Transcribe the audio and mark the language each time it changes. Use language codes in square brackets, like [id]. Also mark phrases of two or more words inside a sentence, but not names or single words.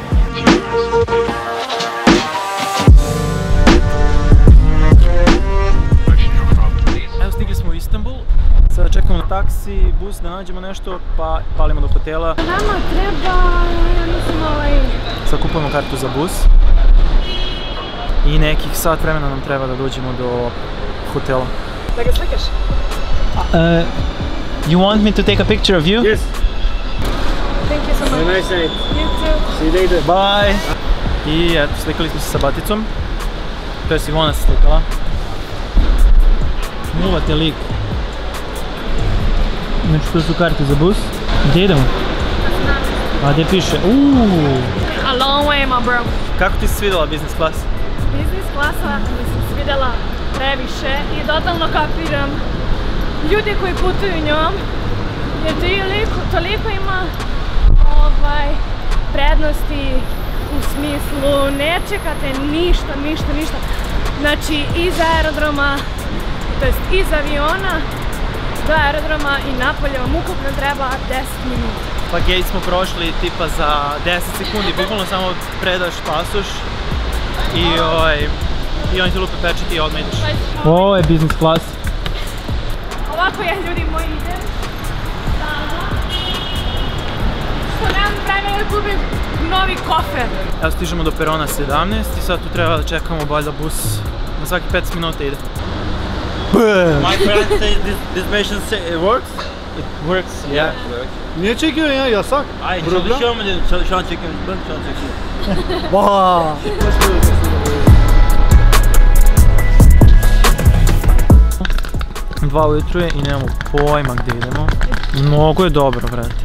[bs] Evo stigli smo u Istanbul, sada čekamo na taksi, bus da nađemo nešto pa palimo do hotela. Nama treba, ja mislim Sad kupujemo kartu za bus i nekih sat vremena nam treba da dođemo do hotela. Da ga slikaš? [en] You want me to take a picture of you? Yes. Thank you so much. Have a nice night. You too. See you later. Bye! [bs] I eto, slikali smo se sa Baticom. To je Ivona se slikala. Muvate lik. Znači to su karte za bus. Gdje idemo? A gdje piše? [en] A long way, my bro. [bs] Kako ti se svidjela [en] business class? [bs] Business klasa mi se svidjela previše i totalno kapiram ljudi koji putuju njom, jer toliko ima prednosti u smislu ne čekate ništa. Znači iz aerodroma, to jest iz aviona do aerodroma i napolje vam ukupno treba 10 minuta. Pa gate smo prošli tipa za 10 sekundi, bukvalno samo predaš pasoš i oni ti lupe pečati i odmah ideš. Ovo je [en] business class. [bs] Ovako ja, ljudi moji, idem sada, što nemam vremena da kupim novi kofer. Evo stižemo do perona 17 i sad tu treba da čekamo valjda bus, na svaki 15 minuta ide. [en] My friend says this machine it works? It works, yeah. [tr] Niye çekiyorsun ya? Yasak. Ay çalışıyor mu dedim, şu an çekiyorum, bak şu an çekiyorum. Vaa. [bs] Dva ujutru je i nemamo pojma gdje idemo. Mnogo je dobro, brate.